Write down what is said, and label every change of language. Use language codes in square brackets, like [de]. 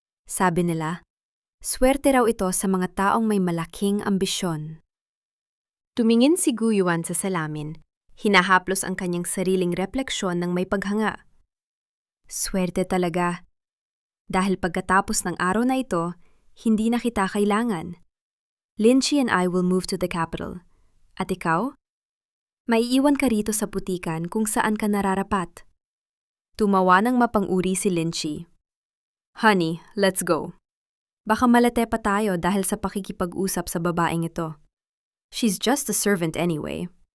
[tl] Sabi nila, swerte raw ito sa mga taong may malaking ambisyon. Tumingin si Gu Yuan sa salamin. Hinahaplos ang kanyang sariling refleksyon ng may paghanga. Swerte talaga. Dahil pagkatapos ng araw na ito, hindi na kita kailangan. [en] Lin Shi and I will move to the capital. [tl] At ikaw? Maiiwan ka rito sa putikan kung saan ka nararapat. Tumawa ng mapang-uri si Lin Shi. [en] Honey, let's go. [tl] Baka malate pa tayo dahil sa pakikipag-usap sa babaeng ito. [en] She's just a servant anyway.